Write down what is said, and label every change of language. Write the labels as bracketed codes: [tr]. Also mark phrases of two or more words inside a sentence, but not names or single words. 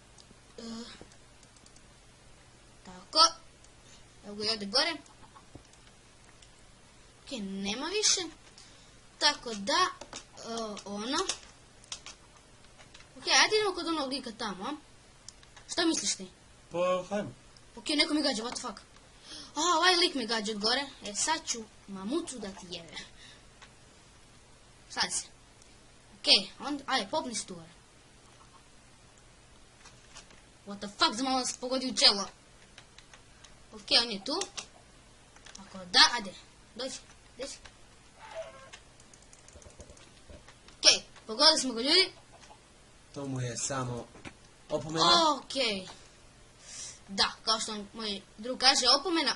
[bs] Tako. Evo ga i ovdje gore. Ok, nema više. Tako da, ono. Ok, ajde idemo kod onog lika tamo, a? Šta misliš ti? Pa, hajmo. Ok, neko mi gađa, [en] what the fuck? [bs] Ovaj lik mi gađa od gore. Sad ću mamucu da ti jebe. Sad se. Ok, ajde, popni se tu gore. [en] What the fuck, [bs] za malo nas pogodi u čelo. Ok, on je tu. Tako da, ajde, dođi, gdje si? Ok, pogodili smo ga ljudi. To mu je samo opomena. Ok. Da, kao što moj drug kaže, opomena.